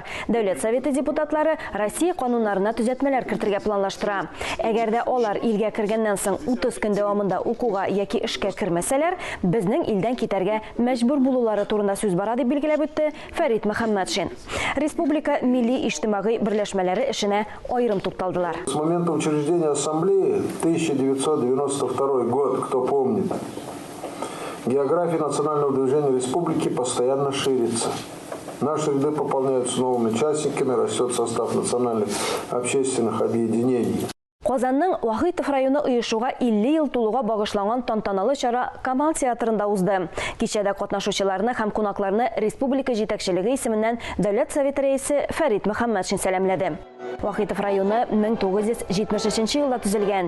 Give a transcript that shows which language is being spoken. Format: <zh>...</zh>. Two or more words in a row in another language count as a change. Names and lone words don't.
<tt>Дәүләт Советы депутатлары Россия кануннарына төзәтмәләр кертергә планлаштыра. Әгәр дә алар илгә кергәннән соң 30 көн дәвамында укуга яки эшкә кермәсәләр, безнең илдән китәргә мәҗбүр булулары турында сүз бара дип билгеләп үтте Фәрит Мөхәммәтшин. Республика милли иҗтимагый берләшмәләре эшенә аерым тукталдылар.</tt> <ru>С момента учреждения ассамблеи 1992 год, кто помнит, география национального движения республики постоянно ширится. Наши ряды пополняются новыми участниками, растет состав национальных общественных объединений.</ru> <tt>Казанның Вахитов районы оешуга 50 ел тулуга багышланган тантаналы чара Камал театрында узды. Кичәдә катнашучыларны һәм кунакларны республика җитәкчелеге исеменнән Дәүләт Советы рәисе Фәрит Мөхәммәтшин сәламләде. Вахитов районы 1973 елда төзелгән.</tt>